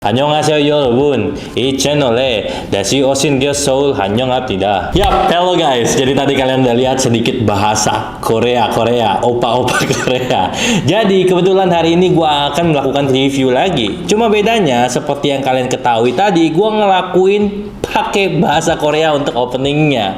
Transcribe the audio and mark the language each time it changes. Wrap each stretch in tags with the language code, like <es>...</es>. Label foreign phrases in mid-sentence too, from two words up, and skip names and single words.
<ko>안녕하세요 여러분, 이 채널에 다시 오신 Seoul 환영합니다.</ko> <en>Yap, hello guys.</en> <id>Jadi tadi kalian udah lihat sedikit bahasa Korea, opa-opa Korea. Jadi kebetulan hari ini gua akan melakukan review lagi. Cuma bedanya seperti yang kalian ketahui tadi, gua ngelakuin pakai bahasa Korea untuk openingnya.</id>